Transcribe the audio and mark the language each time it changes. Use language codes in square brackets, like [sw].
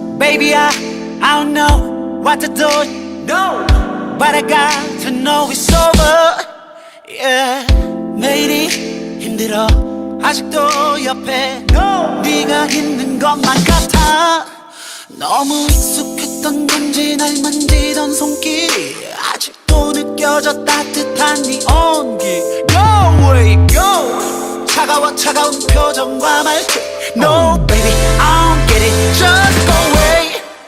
[en] Baby, I don't know what to do, no, but I got to know it's over. [ko] Yeah, 내일이 힘들어 아직도 옆에 네가 있는 것만 같아. 너무 익숙했던 건지 날 만지던 손길이 아직도 느껴져 따뜻한 네 온기. [en] Go away, go. [ko] 차가운 표정과 말투. [en] No baby, I don't get it, just go away.